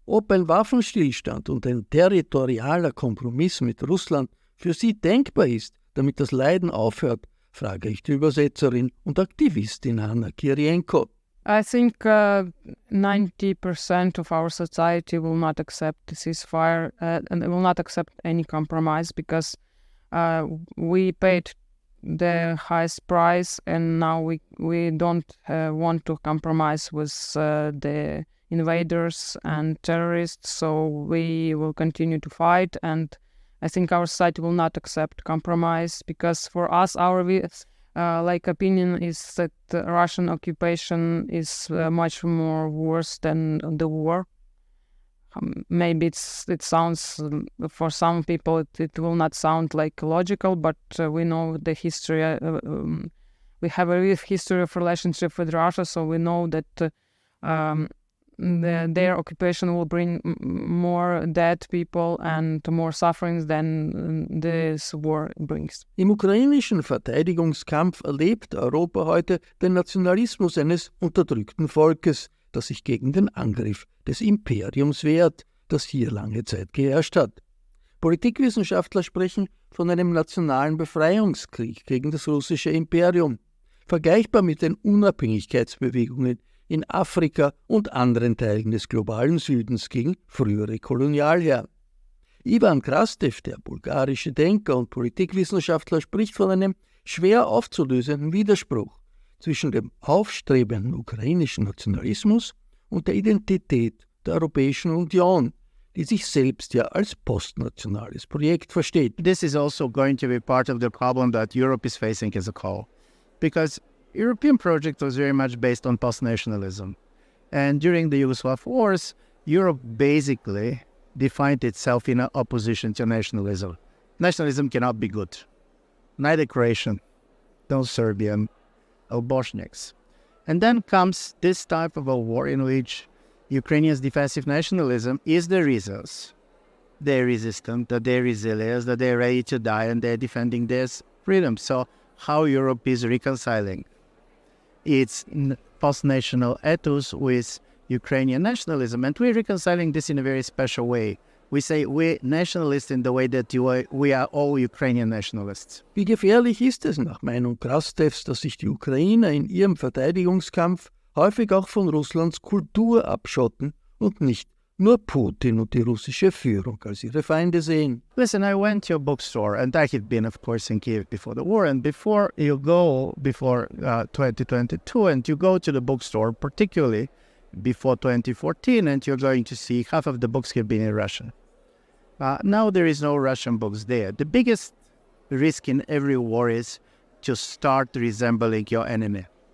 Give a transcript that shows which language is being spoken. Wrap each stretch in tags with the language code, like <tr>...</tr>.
<de>Ob ein Waffenstillstand und ein territorialer Kompromiss mit Russland für sie denkbar ist, damit das Leiden aufhört, frage ich die Übersetzerin und Aktivistin Kirijenko.</de> <en>I think 90% of our society will not accept the ceasefire and will not accept any compromise, because we paid the highest price, and now we don't want to compromise with the invaders and terrorists, so we will continue to fight. And I think our society will not accept compromise, because for us, our opinion is that the Russian occupation is much more worse than the war. Maybe it sounds, for some people, it will not sound like logical, but we know the history. We have a real history of relationship with Russia, so we know that their occupation will bring more dead people and more sufferings than this war brings.</en> <de>Im ukrainischen Verteidigungskampf erlebt Europa heute den Nationalismus eines unterdrückten Volkes, das sich gegen den Angriff des Imperiums wehrt, das hier lange Zeit geherrscht hat. Politikwissenschaftler sprechen von einem nationalen Befreiungskrieg gegen das russische Imperium, vergleichbar mit den Unabhängigkeitsbewegungen in Afrika und anderen Teilen des globalen Südens gegen frühere Kolonialherren. Krastev, der bulgarische Denker und Politikwissenschaftler, spricht von einem schwer aufzulösenden Widerspruch zwischen dem aufstrebenden ukrainischen Nationalismus und der Identität der Europäischen Union, die sich selbst ja als postnationales Projekt versteht.</de> <en>This is also going to be part of the problem that Europe is facing as a whole, because European project was very much based on post-nationalism. And during the Yugoslav wars, Europe basically defined itself in opposition to nationalism. Nationalism cannot be good. Neither Croatian, nor Serbian, or Bosniaks. And then comes this type of a war in which Ukrainians' defensive nationalism is the reasons they're resistant, that they're resilient, that they're ready to die, and they're defending their freedom. So how Europe is reconciling its post-national ethos with Ukrainian nationalism. And we're reconciling this in a very special way. We say we're nationalists in the way that we are all Ukrainian nationalists.</en> <de>Wie gefährlich ist es nach Meinung Krastevs, dass sich die Ukrainer in ihrem Verteidigungskampf häufig auch von Russlands Kultur abschotten und nicht nur Putin und die russische Führung als ihre Feinde sehen?</de> <en>Listen, I went to a bookstore, and I had been, of course, in Kiev before the war. And before 2022, and you go to the bookstore, particularly before 2014, and you're going to see half of the books have been in Russian. Now there is no Russian books there. The biggest risk in every war is to start resembling your enemy.</en>